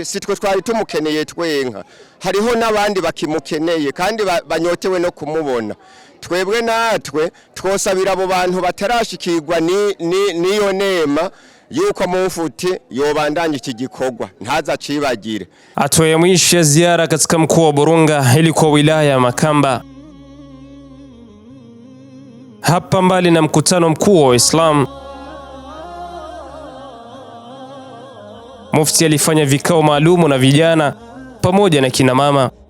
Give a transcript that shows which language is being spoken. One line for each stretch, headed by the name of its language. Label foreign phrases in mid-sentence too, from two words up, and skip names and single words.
Rundi: Sitwe twari tumukeneye twenka, hariho n'abandi bakimukeneye kandi banyotewe no kumubona. Twebwe natwe twosabira abo bantu batarashikirwa niyo nema yuko mufti yobandanya iki gikorwa ntaza cibagire.
Swahili: Atoye mwisho ya ziara katika mkoa wa Burunga ilikuwa wilaya ya Makamba. Hapa mbali na mkutano mkuu wa Waislamu, mufti alifanya vikao maalumu na vijana pamoja na kina mama.